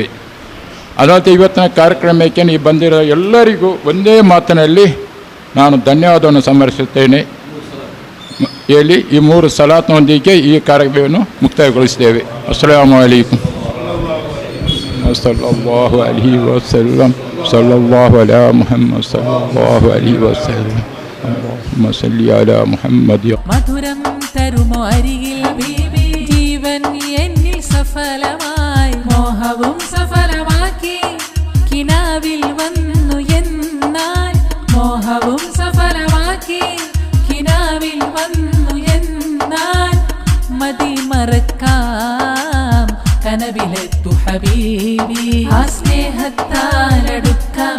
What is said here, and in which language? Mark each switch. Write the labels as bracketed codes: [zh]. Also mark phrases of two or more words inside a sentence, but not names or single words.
[kn] ಅದರಂತೆ ಇವತ್ತಿನ ಕಾರ್ಯಕ್ರಮಕ್ಕೆ ನೀವು ಬಂದಿರೋ ಎಲ್ಲರಿಗೂ ಒಂದೇ ಮಾತಿನಲ್ಲಿ ನಾನು ಧನ್ಯವಾದವನ್ನು ಸಮರ್ಪಿಸುತ್ತೇನೆ ಹೇಳಿ ಈ 3 ಸಲಾತ್ನೊಂದಿಗೆ ಈ ಕಾರ್ಯಕ್ರಮವನ್ನು ಮುಕ್ತಾಯಗೊಳಿಸಿದ್ದೇವೆ. [ar] السلام عليكم. صلى الله عليه وسلم. صلى الله على محمد صلى الله عليه وسلم. اللهم صل على محمد. [ml] മധുരം തരുമോ അരികിൽ ബീബി, ജീവൻ എന്നിൽ സഫലമായി, മോഹവും സഫലമാക്കി കിനാവിൽ വന്നു എന്നാൽ, മോഹവും സഫലമാക്കി കിനാവിൽ വന്നു എന്നാൽ, മതി മറക്കാം കനവിലെത്തു ഹബീബി, ആ സ്നേഹത്താലടുക്കാം